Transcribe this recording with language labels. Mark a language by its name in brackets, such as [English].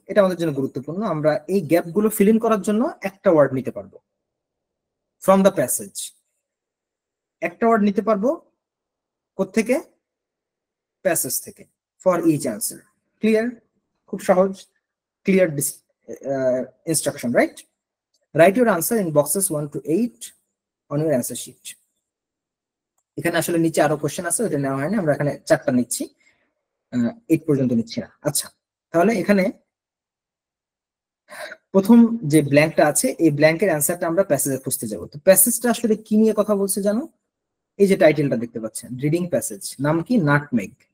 [Bangla] এটা আমাদের জন্য গুরুত্বপূর্ণ, আমরা এই গ্যাপ গুলো ফিল ইন করার জন্য একটা ওয়ার্ড নিতে পারবো [English] From the passage. [Bangla] একটা ওয়ার্ড নিতে পারবো কোত্থেকে? প্যাসেজ থেকে, [English] For each answer. [Bangla] ক্লিয়ার? খুব সহজ, clear instruction, right? [English] Write your answer in boxes 1 to 8 on your answer sheet. [Bangla] এখানে আসলে নিচে আরো কোশ্চেন আছে, ওটা নেওয়া হয়নি, আমরা এখানে 4টা নিচ্ছি, 8 পর্যন্ত নিচ্ছি না। আচ্ছা, তাহলে এখানে প্রথম যে ব্ল্যাঙ্কটা আছে, এই ব্ল্যাঙ্কের অ্যান্সারটা আমরা প্যাসেজে খুঁজতে যাব। তো প্যাসেজটা আসলে কি নিয়ে কথা বলছে জানো? এই যে টাইটেলটা দেখতে পাচ্ছেন, রিডিং প্যাসেজ, নাম কি? নাটমেগ।